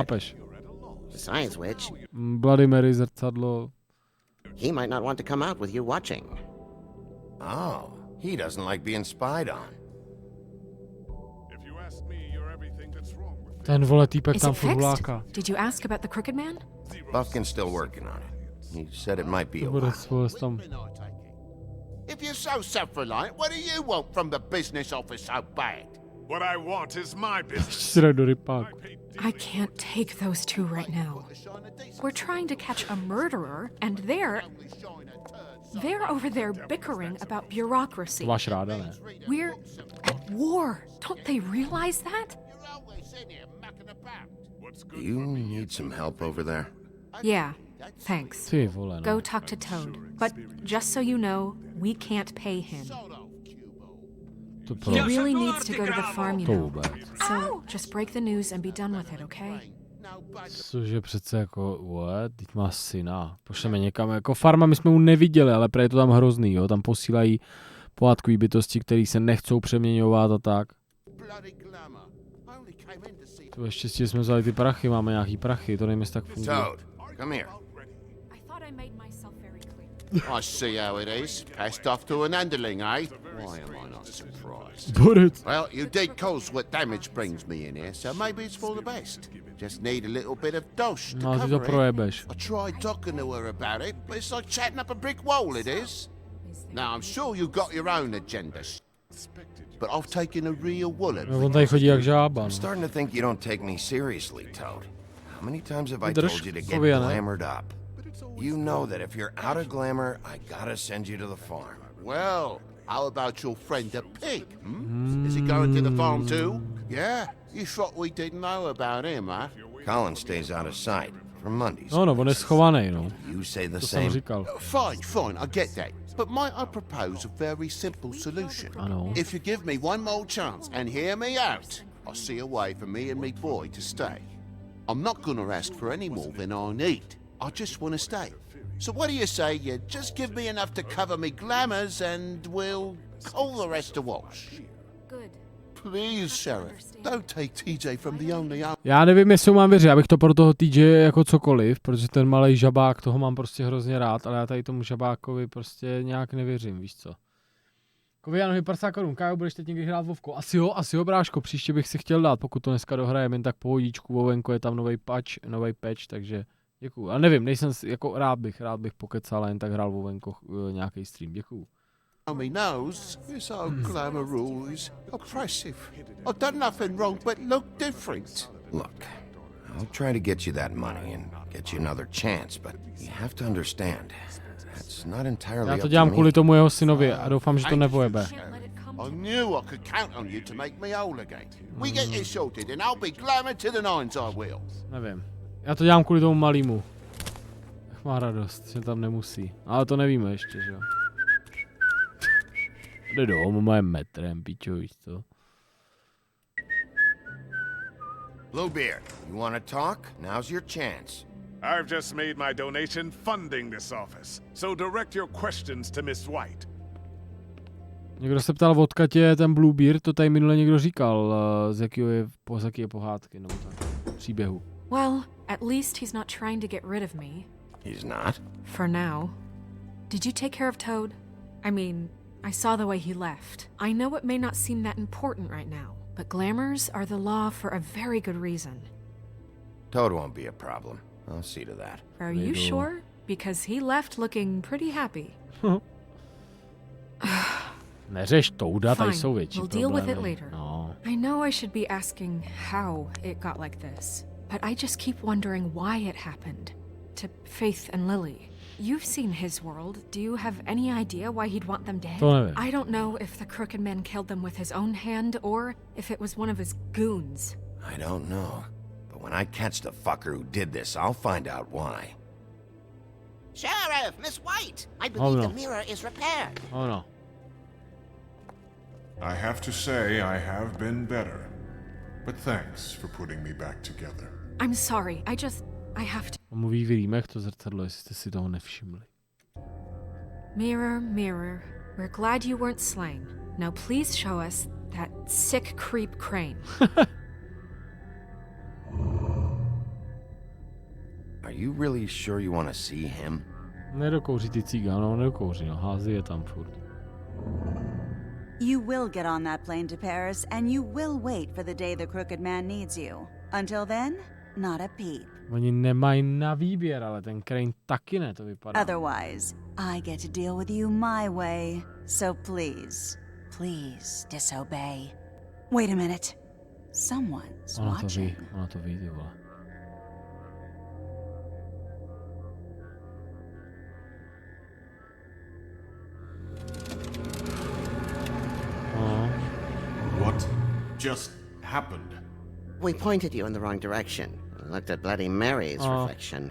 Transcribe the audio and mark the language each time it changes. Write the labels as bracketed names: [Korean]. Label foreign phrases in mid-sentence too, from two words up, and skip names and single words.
[Czech] Chápeš? [English] Besides which, [Czech] Bloody Mary, zrcadlo. [English] he might not want to come out with you watching. Oh, he doesn't like being spied on. If you ask me, you're everything that's wrong with [Czech] Ten vole týpek [English] Is [Czech] tam [English] it [Czech] furt [English] fixed? [Czech] vláká. [English] Did you ask about the Crooked Man? Buffkin's still working on it. He said it might be [Czech] To [English] a [Czech] bude [English] while. [Czech] svůj tam. [English] If you're so self-reliant, what do you want from the business office so bad? What I want is my business. [Czech] Si do rypáku. [English] I can't take those two right now. We're trying to catch a murderer, and they're over there bickering about bureaucracy. [Czech] To máš ráda, ne? [English] We're at war. Don't they realize that? Do you need some help over there? Yeah, thanks. [Czech] Ty vole, [English] Go [Czech] no. [English] talk to Toad. But just so you know, we can't pay him. [Czech] To [English] He [Czech] proč? [English] really needs to go to the farm, you [Czech] To [English] know. [Czech] vůbec. [English] So just break the news and be done with it, okay? [Czech] Cože přece jako, what? Teď má syna. Pošleme někam, jako farma, my jsme mu neviděli, ale právě je to tam hrozný, jo. Tam posílají pohádkový bytosti, který se nechcou přeměňovat a tak. To je štěstí, že jsme vzali ty prachy, máme nějaký prachy, to nevím, jestli tak funguje. [English] Toad, come here. I made myself very clear. I see how it is. Passed off to an underling, eh? Why am I not surprised? But it. Well, you did cause what damage brings me in here, so maybe it's for the best. Just need a little bit of dosh to [Czech] No, ty to [English] cover it. [Czech] projebeš. [English] I tried talking to her about it, but it's like chatting up a brick wall, it is. Now, I'm sure you've got your own agenda, but I've taken a real wallet. [Czech] On tady chodí jak žába. [English] I'm starting to think you don't take me seriously, Toad. How many times have I told you to get glamored up? You know that if you're out of glamour, I gotta send you to the farm. Well, how about your friend the pig? Is he going to the farm too? Yeah? You thought we didn't know about him, huh? Colin stays out of sight from Mondays. [Czech] No, on je schovaný, no. [English] You say the [Czech] To [English] same. [Czech] jsem říkal. [English] Fine, I get that. But might I propose a very simple solution? [Czech] Ano. [English] If you give me one more chance and hear me out, I'll see a way for me and me boy to stay. I'm not gonna ask for any more than I need. I just want to stay. So what do you say you just give me enough to cover me glamours and we'll call the rest a wash? Good. Please, Sheriff, don't take TJ from the only owner. [Czech] Já nevím, jestli mám věřit, abych to pro toho TJ jako cokoliv, protože ten malej žabák, toho mám prostě hrozně rád, ale já tady tomu žabákovi prostě nějak nevěřím, víš co. Kovianovi 50 korun, Kájo, budeš teď někdy hrát Vovko? Asi jo, bráško, příště bych si chtěl dát, pokud to dneska dohrajem, jen tak pohodičku, Vovenko, je tam nový patch, takže děkuju. Ale nevím, nejsem jako rád bych pokecal, jen tak hrál Vovenko nějaký stream, děkuju. [English] Me knows his own glamour rules oppressive. I've done nothing wrong but look different. Look, I'll try to get you that money and get you another chance, but you have to understand, that's not entirely [Czech] Já [English] up to [Czech] to dělám [English] me. [Czech] kvůli tomu jeho synovi a doufám, že to nepojebe. [English] I knew I could count on you to make me whole again. We get it sorted and I'll be glamour to the nines, I will. [Czech] Nevím. Já to dělám kvůli tomu malýmu. Ach, má radost, že tam nemusí. Ale to nevíme ještě, že jo. Jde domů moje metrem, pičo, víš co? [English] Bluebeard, you want to talk? Now's your chance. I've just made my donation funding this office, so direct your questions to Miss White. [Czech] Někdo se ptal, odkud je ten Bluebeard, to tady minule někdo říkal, z jaký je pohádky, nebo tak, příběhu. [English] Well, at least he's not trying to get rid of me. He's not? For now. Did you take care of Toad? I mean, I saw the way he left. I know it may not seem that important right now, but glamours are the law for a very good reason. Toad won't be a problem. I'll see to that. Are you sure? Because he left looking pretty happy. [Czech] Neřeš Touda, tady jsou [English] Fine, [Czech] větší [English] we'll deal with it [Czech] problémy. [English] later. No. I know I should be asking how it got like this, but I just keep wondering why it happened. To Faith and Lily. You've seen his world. Do you have any idea why he'd want them dead? [Czech] To nevím. [English] I don't know if the Crooked Man killed them with his own hand or if it was one of his goons. I don't know. But when I catch the fucker who did this, I'll find out why. Sheriff, Miss White! I believe Oh, no. the mirror is repaired. Oh no. I have to say I have been better, but thanks for putting me back together. I'm sorry, I have to. [Czech] On mluví v rýmech to zrcadlo, jestli jste si toho nevšimli. [English] Mirror, mirror, we're glad you weren't slain. Now please show us that sick creep Crane. Are you really sure you want to see him? [Czech] Nedokouří ty cíga, no nedokouří, no, hází je tam furt. [English] You will get on that plane to Paris, and you will wait for the day the Crooked Man needs you. Until then, not a peep. [Czech] Oni nemají na výběr, ale ten Crane taky ne, to vypadá. [English] Otherwise, I get to deal with you my way. So please disobey. Wait a minute. Someone's watching. [Czech] Ona to ví, ty vole. [English] What just happened? We pointed you in the wrong direction. Looked at Bloody Mary's reflection.